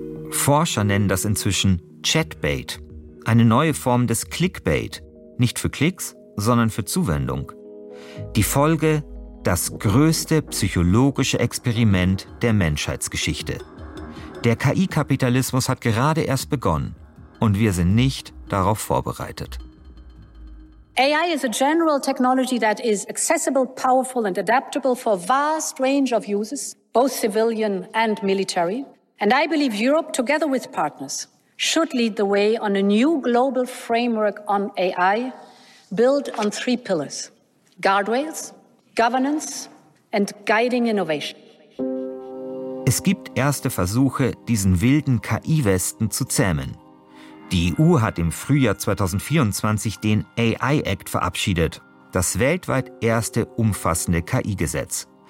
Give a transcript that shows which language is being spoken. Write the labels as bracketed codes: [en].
[de] Forscher nennen das inzwischen Chatbait, eine neue Form des Clickbait, nicht für Klicks, sondern für Zuwendung. Die Folge, das größte psychologische Experiment der Menschheitsgeschichte. Der KI-Kapitalismus hat gerade erst begonnen und wir sind nicht darauf vorbereitet. [en] AI is a general technology that is accessible, powerful and adaptable for a vast range of users, both civilian and military. And I believe Europe, together with partners, should lead the way on a new global framework on AI, built on 3 pillars. Guardrails, governance and guiding innovation. [de] Es gibt erste Versuche, diesen wilden KI-Westen zu zähmen. Die EU hat im Frühjahr 2024 den AI Act verabschiedet, das weltweit erste umfassende KI-Gesetz.